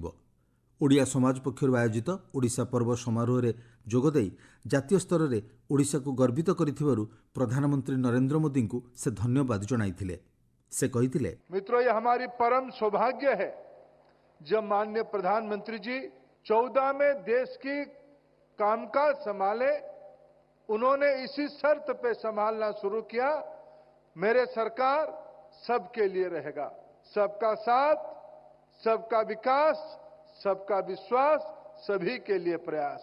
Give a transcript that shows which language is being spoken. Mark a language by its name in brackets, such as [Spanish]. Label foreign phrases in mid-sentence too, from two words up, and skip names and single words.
[Odia] ଓଡ଼ିଆ ସମାଜ ପକ୍ଷରୁ ଆୟୋଜିତ ଓଡ଼ିଶା ପର୍ବ ସମାରୋହରେ ଯୋଗଦେଇ ଜାତୀୟ ସ୍ତରରେ ଓଡ଼ିଶାକୁ ଗର୍ବିତ କରିଥିବାରୁ ପ୍ରଧାନମନ୍ତ୍ରୀ ନରେନ୍ଦ୍ର ମୋଦିଙ୍କୁ ସେ ଧନ୍ୟବାଦ ଜଣାଇଥିଲେ। ସେ କହିଥିଲେ, [Hindi] मित्रों, ये हमारी परम सौभाग्य है जब माननीय प्रधानमंत्री जी 14 में देश की कामकाज संभाले। उन्होंने इसी शर्त पे संभालना शुरू किया, मेरे सरकार सबके लिए रहेगा, सबका साथ, सबका विकास, सबका विश्वास, सभी के लिए प्रयास।